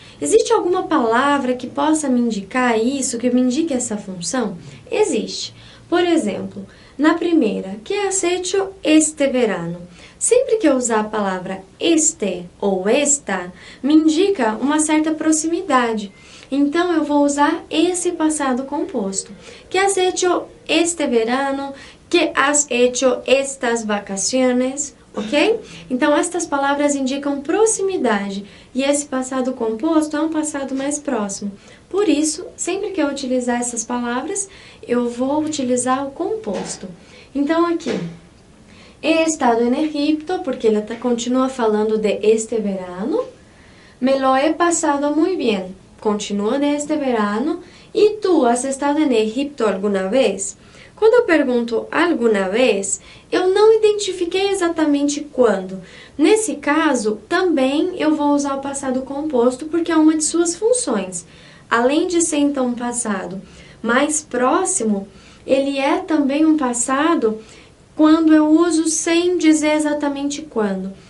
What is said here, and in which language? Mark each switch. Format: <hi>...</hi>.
<pt>Existe alguma palavra que possa me indicar isso, que me indique essa função? Existe. Por exemplo, na primeira,</pt> <es>que has hecho este verano?</es> <pt>Sempre que eu usar a palavra este ou esta, me indica uma certa proximidade. Então, eu vou usar esse passado composto.</pt> <es>Que has hecho este verano? Que has hecho estas vacaciones?</es> <pt>Ok? Então, estas palavras indicam proximidade e esse passado composto é um passado mais próximo. Por isso, sempre que eu utilizar essas palavras, eu vou utilizar o composto. Então, aqui,</pt> <es>he estado en Egipto,</es> <pt>porque ele continua falando de</pt> <es>este verano. Me lo he pasado muy bien, continua de este verano. E tu, has estado en Egipto alguna vez?</es> <pt>Quando eu pergunto</pt> <es>alguna vez,</es> <pt>eu não identifiquei exatamente quando. Nesse caso, também eu vou usar o passado composto porque é uma de suas funções. Além de ser então um passado mais próximo, ele é também um passado quando eu uso sem dizer exatamente quando.</pt>